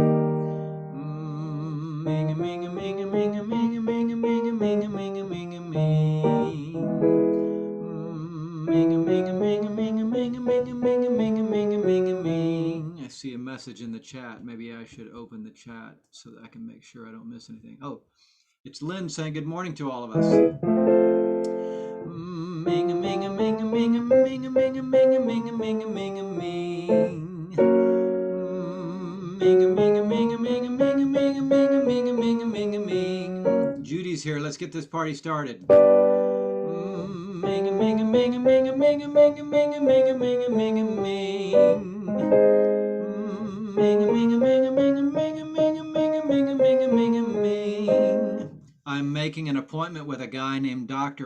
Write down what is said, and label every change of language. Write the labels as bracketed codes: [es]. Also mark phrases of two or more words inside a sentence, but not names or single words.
[en] Ming, ming, ming, ming, ming, ming, ming, ming, ming, ming, ming. Ming, ming, ming, ming, ming, ming, ming, ming, ming, ming, ming. I see a message in the chat. Maybe I should open the chat so that I can make sure I don't miss anything. Oh, it's Lynn saying good morning to all of us. Ming, ming, ming, ming, ming, ming, ming, ming, ming, ming, ming. Ming, ming, ming, ming, ming, ming, ming, ming, ming, ming, ming. Judy's here. Let's get this party started. Ming, ming, ming, ming, ming, ming, ming, ming, ming, ming, ming. Ming, ming, ming, ming, ming, ming, ming, ming, ming, ming. I'm making an appointment with a guy named Dr.